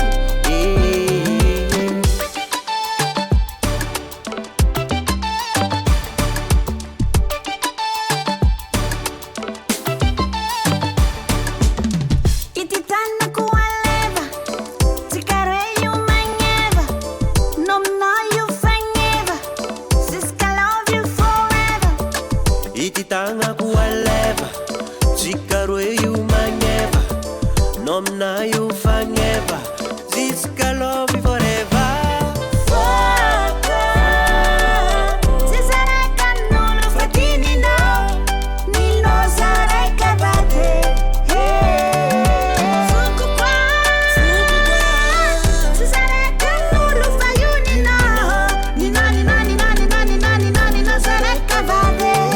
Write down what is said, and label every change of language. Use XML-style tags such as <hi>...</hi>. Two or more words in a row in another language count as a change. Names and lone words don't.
<mg>ity tanako aleva tsy karaha io magneva nominao io fagneva jusqu'à</mg> <en>love you forever</en> <mg>ity tagnako aleva tsikaroe io magneva nomina io fagneva jusqu'à</mg> <en>love you forever</en> <mg>foko tsy zaraka amin'olo fa tininao ninao zarakavade foko koa tsy zaraka amin'olo fa io ninao zarakavade</mg>